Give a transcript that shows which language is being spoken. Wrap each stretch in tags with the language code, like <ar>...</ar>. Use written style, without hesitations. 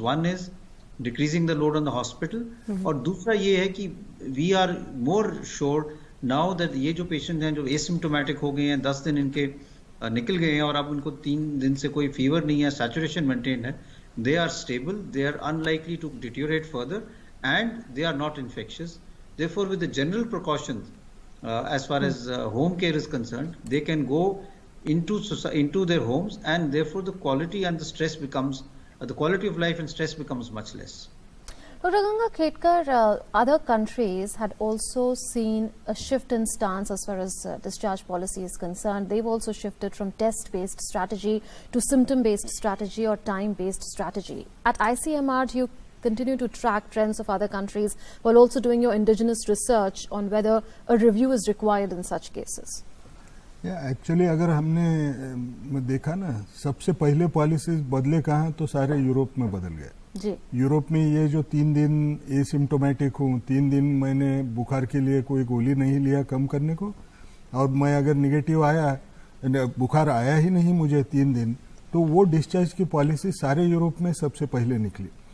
<en>one is decreasing the load on the hospital,</en> <hi>और दूसरा ये है कि</hi> <en>we are more sure now that</en> <hi>ये जो पेशेंट हैं जो एसिम्प्टोमेटिक हो गए हैं, 10 दिन इनके निकल गए हैं और अब उनको 3 दिन से कोई फीवर नहीं है, सैचुरेशन मेंटेन है,</hi> <en>They are stable, they are unlikely to deteriorate further, and they are not infectious. Therefore with the general precautions as far as home care is concerned, they can go into their homes, and therefore the quality and the stress becomes the quality of life and stress becomes much less. Dr. Ganga Khetkar, other countries had also seen a shift in stance as far as discharge policy is concerned. They've also shifted from test-based strategy to symptom-based strategy or time-based strategy. At ICMR, do you continue to track trends of other countries while also doing your indigenous research on whether a review is required in such cases?</en> <hi>Actually अगर हमने देखा ना, सबसे पहले policies बदले कहाँ, तो सारे यूरोप में बदल गए. जी. यूरोप में ये जो 3 दिन एसिम्प्टोमेटिक हूँ, 3 दिन मैंने बुखार के लिए कोई गोली नहीं लिया कम करने को, और मैं अगर निगेटिव आया, बुखार आया ही नहीं मुझे 3 दिन, तो वो डिस्चार्ज की पॉलिसी सारे यूरोप में सबसे पहले निकली.</hi>